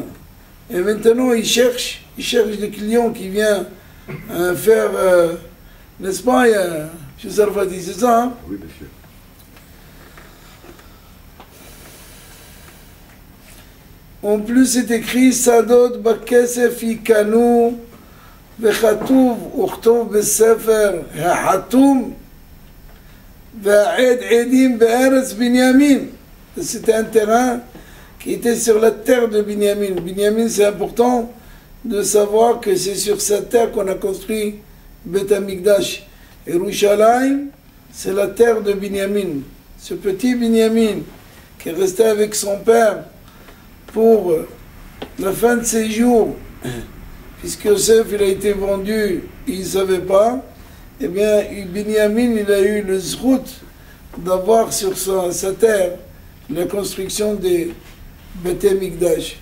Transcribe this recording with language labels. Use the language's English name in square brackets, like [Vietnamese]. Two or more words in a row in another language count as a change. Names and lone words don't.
[French] Et maintenant, ils cherchent des clients qui viennent faire, n'est-ce pas, chez Sarfati, c'est ça, hein? Oui, bien sûr. En plus, c'est écrit [Hebrew] שדות בכסף יקנו וכתוב בספר וחתום והעד עדים בארץ בנימין. [French] C'était un terrain qui était sur la terre de Binyamin. Binyamin, c'est important de savoir que c'est sur cette terre qu'on a construit [Hebrew] בית המקדש. [French] Et Yerushalayim, c'est la terre de Binyamin. Ce petit Binyamin qui est resté avec son père pour la fin de ses jours, puisque Yosef il a été vendu, il ne savait pas, eh bien Binyamin il a eu le zrout d'avoir sur sa terre la construction des [Hebrew] בית המקדש.